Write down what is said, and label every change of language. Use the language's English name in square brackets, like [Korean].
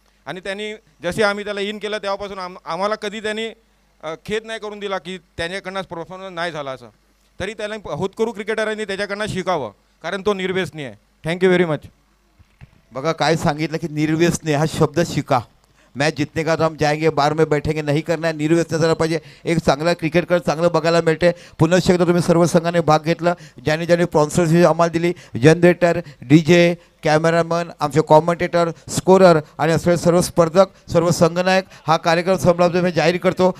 [Marathi] आणि त्यांनी जसे आम्ही त्याला इन केलं तेव्हापासून आम्हाला कधी त्यांनी खेद नाही करून दिला की त्याच्याकडनं परफॉर्मन्स नाही झाला असं. तरी त्याला होतकरू क्रिकेटरांनी त्याच्याकडनं शिकावं, कारण तो निर्व्यसनी आहे. [English] Thank you very much. [Marathi] बघा काय सांगितलं की निर्व्यसनी हा शब्द शिका. [Hindi] मैच जीतने का तो हम जाएंगे बार में बैठेंगे नहीं करना है. [Marathi] निर्व्यसनी झालं पाहिजे. एक चांगला क्रिकेटकडे चांगलं बघायला मिळते. पुन्हा एकदा तुम्ही सर्व संघाने भाग घेतला. ज्याने स्पॉन्सरशिप आम्हाला दिली, जनरेटर, DJ, कॅमेरामन, आमचे कॉमेंटेटर, स्कोरर आणि असलेले सर्व स्पर्धक, सर्व संघनायक, हा कार्यक्रम संपला मी जाहीर करतो.